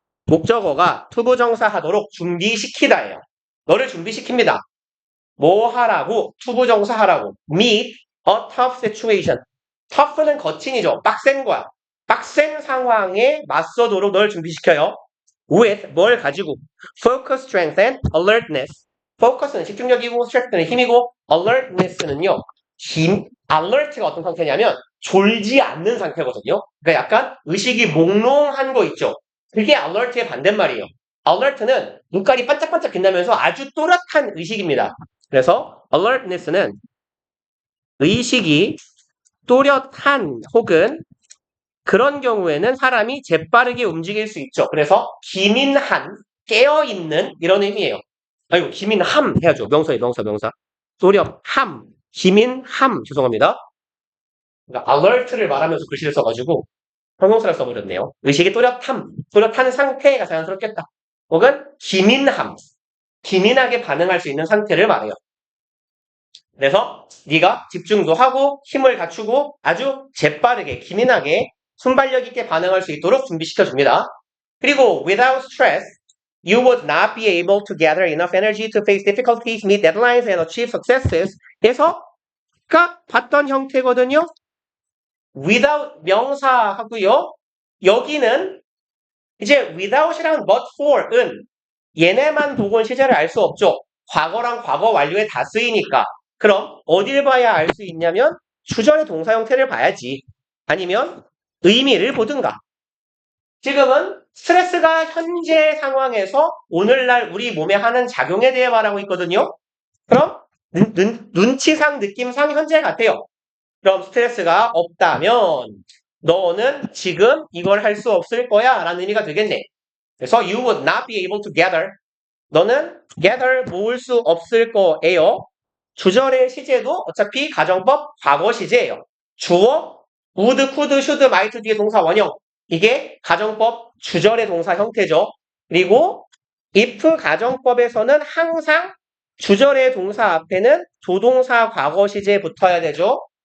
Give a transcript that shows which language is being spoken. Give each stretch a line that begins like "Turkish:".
Korean: 목적어가 투부정사 하도록 준비시키다예요. 너를 준비시킵니다. 뭐 하라고? 투부정사 하라고.
English: meet a tough situation.
Korean: tough는 거친이죠. 빡센 거야. 빡센 상황에 맞서도록 널 준비시켜요. with 뭘 가지고?
English: focus, strength, and alertness.
Korean: focus는 집중력이고 strength는 힘이고 alertness는요. alert가 어떤 상태냐면 졸지 않는 상태거든요. 그러니까 약간 의식이 몽롱한 거 있죠. 그게 alert의 반대말이에요. alert는 눈깔이 반짝반짝 빛나면서 아주 또렷한 의식입니다. 그래서 alertness는 의식이 또렷한 혹은 그런 경우에는 사람이 재빠르게 움직일 수 있죠. 그래서 기민한, 깨어있는 이런 의미예요. 아이고 기민함 해야죠. 명사에 명사. 또렷함, 기민함 죄송합니다. 그러니까 alert를 말하면서 글씨를 써가지고 형용사를 써버렸네요. 의식이 또렷한 상태가 자연스럽겠다. 혹은 기민함, 기민하게 반응할 수 있는 상태를 말해요. 그래서 네가 집중도 하고 힘을 갖추고 아주 재빠르게 기민하게 순발력 있게 반응할 수 있도록 준비시켜줍니다. 그리고
English: without stress, you would not be able to gather enough energy to face difficulties, meet deadlines, and achieve successes.
Korean: 그래서 아까 봤던 형태거든요. without 명사 하고요. 여기는 이제 without이랑 but for은 얘네만 보고는 시제를 알 수 없죠. 과거랑 과거 완료에 다 쓰이니까. 그럼 어딜 봐야 알 수 있냐면 주절의 동사 형태를 봐야지. 아니면 의미를 보든가. 지금은 스트레스가 현재 상황에서 오늘날 우리 몸에 하는 작용에 대해 말하고 있거든요. 그럼 눈치상 느낌상 현재 같아요. 그럼 스트레스가 없다면 너는 지금 이걸 할 수 없을 거야 라는 의미가 되겠네. 그래서
English: you would not be able to gather.
Korean: 너는 gather 모을 수 없을 거예요. 주절의 시제도 어차피 가정법 과거 시제예요. 주어 would, could, should, might 뒤에 동사 원형. 이게 가정법 주절의 동사 형태죠. 그리고 if 가정법에서는 항상 주절의 동사 앞에는 조동사 과거 시제 붙어야 되죠.